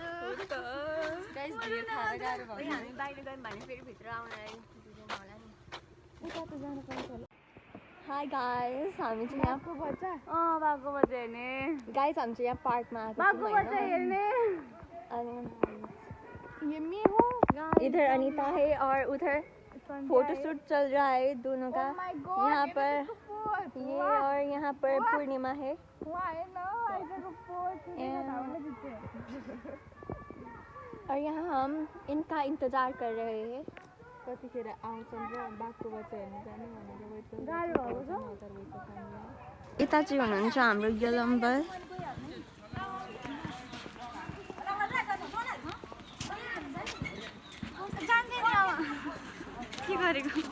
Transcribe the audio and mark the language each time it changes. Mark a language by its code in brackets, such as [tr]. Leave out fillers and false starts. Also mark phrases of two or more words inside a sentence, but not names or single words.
[ne] गाइस धेरै खाएर गाह्रो भयो हामी बाहिर गयौँ भने फेरि भित्र आउनलाई दिँदैन होला नि [en] hi guys [ne] हामी चाहिँ यहाँ बाघको बच्चा हेर्ने गाइस हामी चाहिँ यहाँ पार्कमा आएको बाघको बच्चा हेर्ने अनि [hi] ये मैं हूँ इधर अनीता है और उधर फोटोशूट चल रहा है दोनों का यहाँ पर ये और यहाँ पर पूर्णिमा है और यहाँ हम इनका इंतजार कर रहे हैं [ne] कतिखेर आउँछन् र बाघको बच्चा हेर्न जाने भनेर वेट गरिरहेको यता चाहिँ हुनुहुन्छ हाम्रो यलम्बर के गरेको